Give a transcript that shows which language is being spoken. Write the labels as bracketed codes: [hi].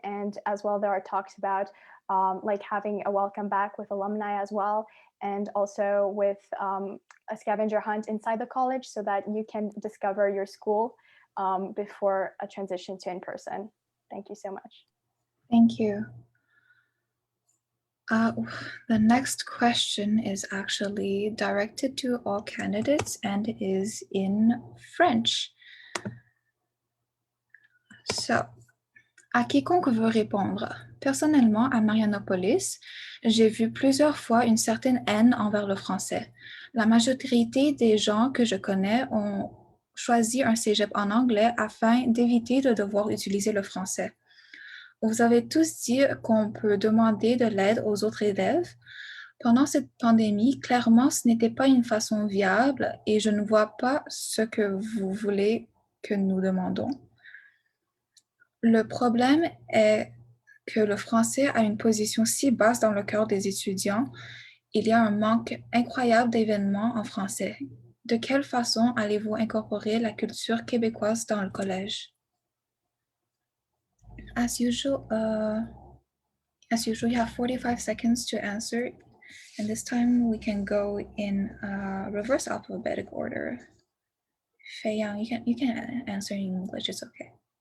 [en] And as well, there are talks about like having a welcome back with alumni as well, and also with a scavenger hunt inside the college so that you can discover your school before a transition to in-person. Thank you so much. Thank you. The next question is actually directed to all candidates and is in French. [fr] So, à quiconque veut répondre. Personnellement, à Marianopolis, j'ai vu plusieurs fois une certaine haine envers le français. La majorité des gens que je connais ont choisi un cégep en anglais afin d'éviter de devoir utiliser le français. Vous avez tous dit qu'on peut demander de l'aide aux autres élèves. Pendant cette pandémie, clairement, ce n'était pas une façon viable et je ne vois pas ce que vous voulez que nous demandons. Le problème est que le français a une position si basse dans le cœur des étudiants. Il y a un manque incroyable d'événements en français. De quelle façon allez-vous incorporer la culture québécoise dans le collège? [en] As usual, you have 45 seconds to answer, and this time we can go in reverse alphabetic order. Fei Yang, you can answer in English, it's okay.